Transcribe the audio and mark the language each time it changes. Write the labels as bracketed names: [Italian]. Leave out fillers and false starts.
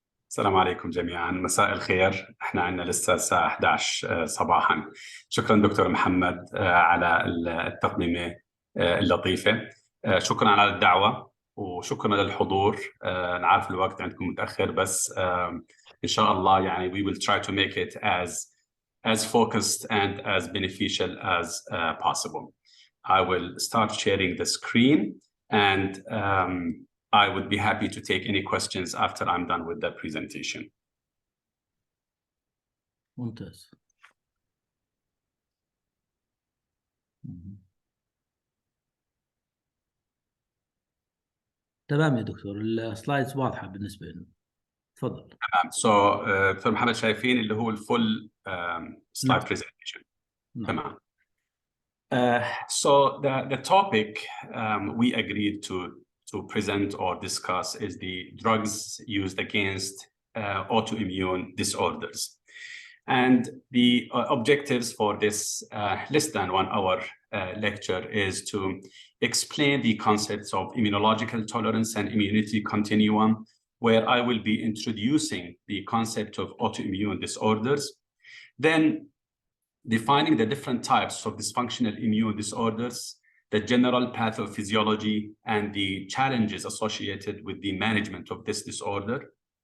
[Arabic] السلام عليكم جميعا، مساء الخير. احنا عندنا لسه الساعة 11 صباحا. شكرا دكتور محمد على التقديمة اللطيفة. شكرا على الدعوة وشكرا للحضور. نعرف الوقت عندكم متأخر، بس إن شاء الله يعني [English] we will try to make it as focused and as beneficial as possible. I will start sharing the screen, and I would be happy to take any questions after I'm done with the presentation. [Arabic] ممتاز. تمام يا دكتور، السلايدز واضحة بالنسبة لنا. تفضل. So دكتور محمد شايفين اللي هو الفول [English] slide presentation. [Arabic] تمام. [English] So the topic we agreed to present or discuss is the drugs used against autoimmune disorders. And the objectives for this less than 1 hour lecture is to explain the concepts of immunological tolerance and immunity continuum, where I will be introducing the concept of autoimmune disorders, then defining the different types of dysfunctional immune disorders, the general pathophysiology, and the challenges associated with the management of this disorder.